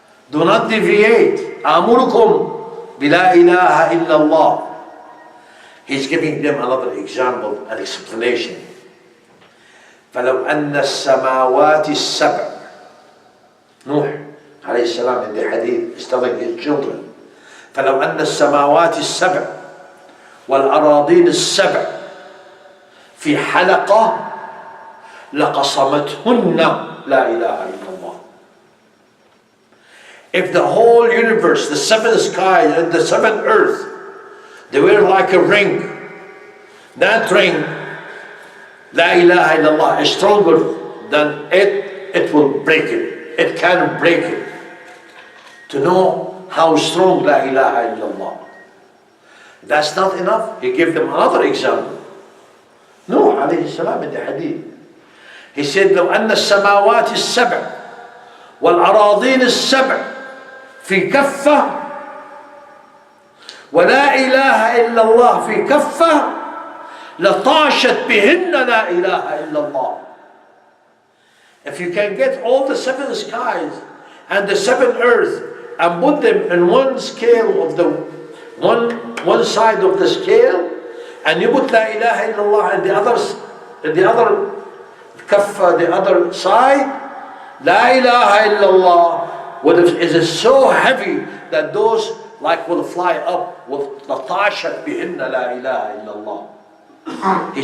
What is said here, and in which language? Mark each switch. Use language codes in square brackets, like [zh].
[en] Do not deviate. [ar] آمركم بلا إله إلا الله. [en] He's giving them another example, an explanation. [ar] فلو أن السماوات السبع. نوح عليه السلام [en] in the hadith is telling his children. [ar] فلو أن السماوات السبع والأراضين السبع في حلقة لقصمتهن لا إله إلا الله. [en] If the whole universe, the seven skies and the seven earth, they were like a ring, that ring, La ilaha illallah, is stronger than it will break it. It can break it. To know how strong La ilaha illallah. That's not enough. He gave them another example. Nuh alayhi salam in the hadith. He said, [ar] لو أن السماوات السبع والأراضين السبع في كفة ولا إله إلا الله في كفة لطاشت بهن لا إله إلا الله. [en] If you can get all the seven skies and the seven earth and put them in one scale of the one side of the scale, and you put La ilaha illallah and the other kaffa, the other side, La ilaha illallah is so heavy that those like will fly up with latashat bihinna La ilaha illallah.